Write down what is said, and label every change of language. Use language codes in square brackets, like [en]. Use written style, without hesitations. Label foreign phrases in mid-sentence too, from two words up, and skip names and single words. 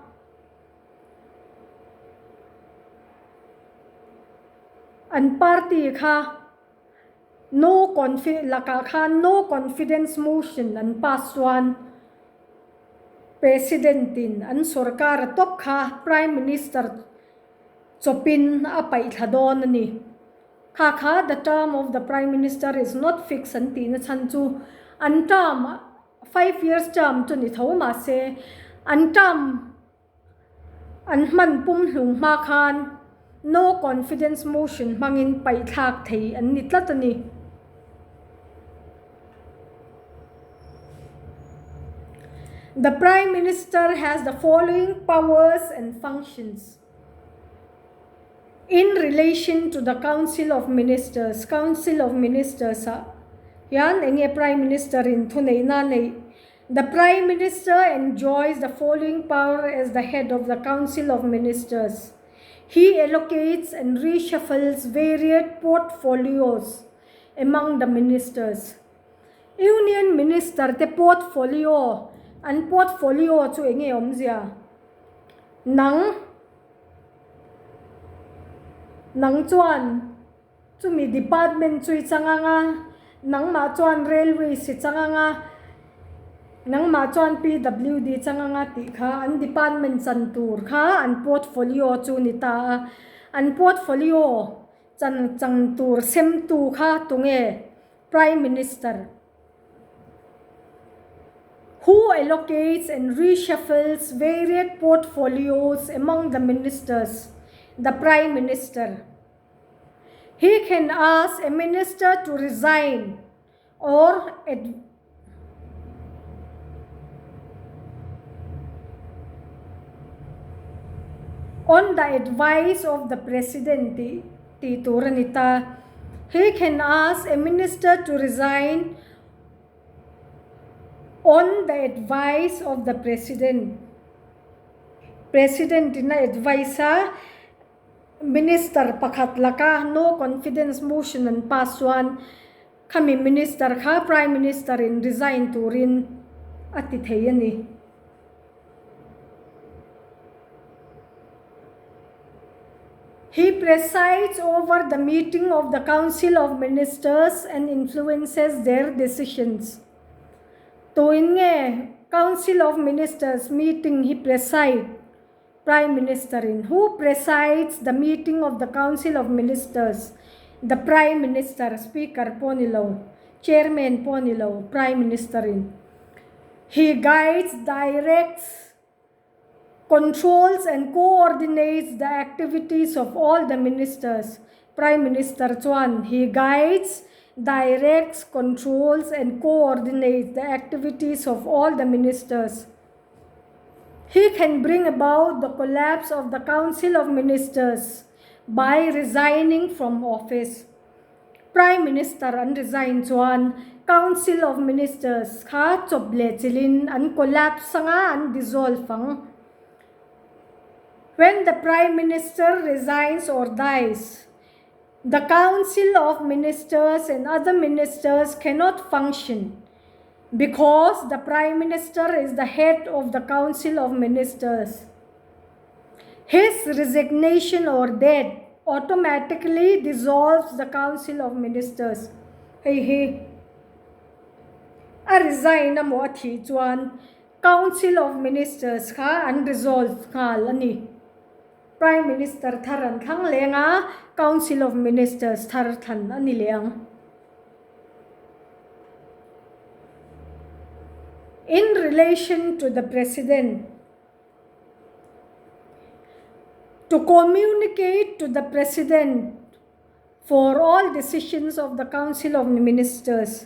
[lus] an party kha [en] no confidence motion [lus] an pass one president in an sarkar top kha [en] prime minister [lus] chopin apai thadon ani kha [en] the term of the prime minister is not fixed [lus] anti na chan chu an term [en] 5 years term [lus] chu ni thoma se an term an man pum hlung ma khan [en] no confidence motion [lus] mangin pai thak thei an ni tlatani [en] the prime minister has the following powers and functions in relation to the council of ministers [lus] yan enge [en] prime minister [lus] in thunei na nei [en] the prime minister enjoys the following power as the head of the council of ministers he allocates and reshuffles varied portfolios among the ministers union minister [lus] te portfolio an portfolio chu enge omzia nang chuan chumi department chui changanga nang ma chuan railway si changanga nang ma chuan PWD changanga ti kha an department chan tur kha an portfolio chu ni ta an portfolio chang tur sem tu kha tunge [en] prime minister who allocates and reshuffles varied portfolios among the ministers the prime minister he can ask a minister to resign or on the advice of the president [lus] ti turanita [en] he can ask a minister to resign on the advice of the president [lus] in [en] advice minister [lus] pakhat laka [en] no confidence motion [lus] and pass one kami minister kha [en] prime minister [lus] in resign turin ati thei ani. [en] He presides over the meeting of the Council of Ministers and influences their decisions. [lus] Tuin nge Council of Ministers meeting he preside [en] Prime Minister [lus] in. [en] Who presides the meeting of the Council of Ministers? The Prime Minister, Speaker [lus] po nilo, [en] Chairman [lus] po nilo, [en] Prime Minister in. He guides, directs, controls and coordinates the activities of all the ministers. Prime Minister [lus] Chuan, [en] he guides, directs, controls and coordinates the activities of all the ministers. He can bring about the collapse of the Council of Ministers by resigning from office. Prime Minister [lus] an resign chuan Council of Ministers kha choble chilin an collapse nga an dissolve ang. [en] When the Prime Minister resigns or dies, the Council of Ministers and other ministers cannot function because the Prime Minister is the head of the Council of Ministers. His resignation or death automatically dissolves the Council of Ministers. [lus] A resign na mo athi chuan Council of Ministers kha unresolved ngal ani. [en] Prime Minister [lus] tharan thang lenga Council of Ministers thar than ani leang. [en] In relation to the President, to communicate to the President for all decisions of the Council of Ministers.